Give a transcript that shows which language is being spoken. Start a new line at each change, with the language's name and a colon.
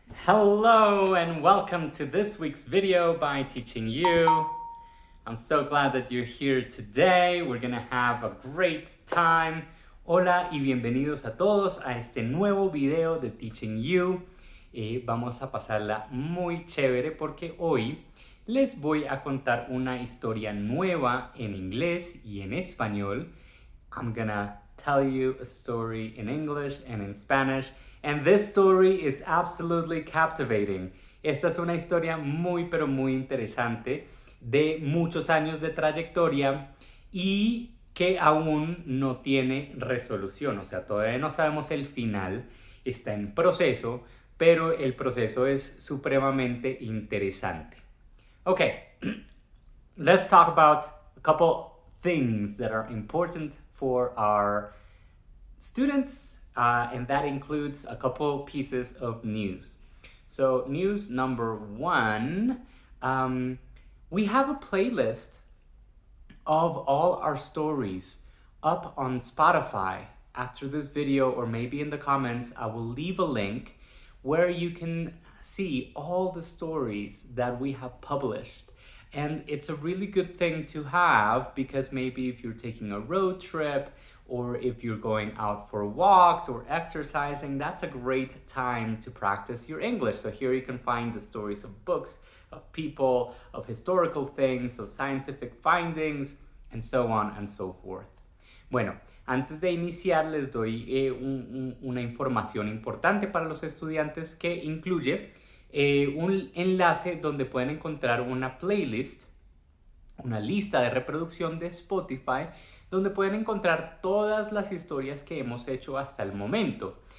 English: Hello and welcome to this week's video by Teaching You. I'm so glad that you're here today. We're gonna have a great time.
Spanish: Hola y bienvenidos a todos a este nuevo video de Teaching You. Vamos a pasarla muy chévere porque hoy les voy a contar una historia nueva en inglés y en español.
English: I'm gonna tell you a story in English and in Spanish, and this story is absolutely captivating.
Spanish: Esta es una historia muy pero muy interesante de muchos años de trayectoria y que aún no tiene resolución, o sea, todavía no sabemos el final, está en proceso, pero el proceso es supremamente interesante.
English: Okay, let's talk about a couple things that are important for our students, and that includes a couple pieces of news. So, news number one, we have a playlist of all our stories up on Spotify. After this video, or maybe in the comments, I will leave a link where you can see all the stories that we have published. And it's a really good thing to have because maybe if you're taking a road trip or if you're going out for walks or exercising, that's a great time to practice your English. So here you can find the stories of books, of people, of historical things, of scientific findings, and so on and so forth.
Spanish: Bueno, antes de iniciar les doy una información importante para los estudiantes que incluye un enlace donde pueden encontrar una playlist, una lista de reproducción de Spotify, donde pueden encontrar todas las historias que hemos hecho hasta el momento.